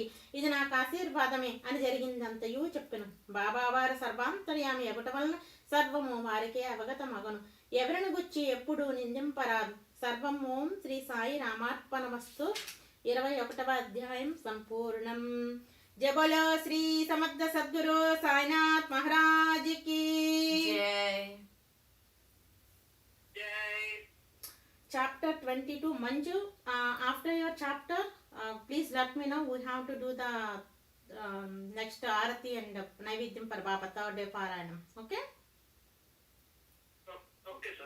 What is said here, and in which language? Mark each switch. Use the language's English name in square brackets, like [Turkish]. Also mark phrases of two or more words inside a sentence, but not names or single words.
[Telugu] ఇది నాకు ఆశీర్వాదమే అని జరిగిందంతయూ చెప్పెను. బాబా వారు సర్వాంతర్యామి ఎగుట వలన సర్వము వారికే అవగతమగను. ఎవరిని గుచ్చి ఎప్పుడూ నిందింపరాదు. సర్వం ఓం శ్రీ సాయి రామార్పణమస్తు. 21వ అధ్యాయం సంపూర్ణం. [Hindi] जय बोलो श्री समर्थ सद्गुरु साईनाथ महाराज की जय. [English] Chapter 22. Manju, after your chapter, please let me know. We have to do the next Arati and Naivedyam for Baba, 3rd day Parayanam. Okay? Okay, sir.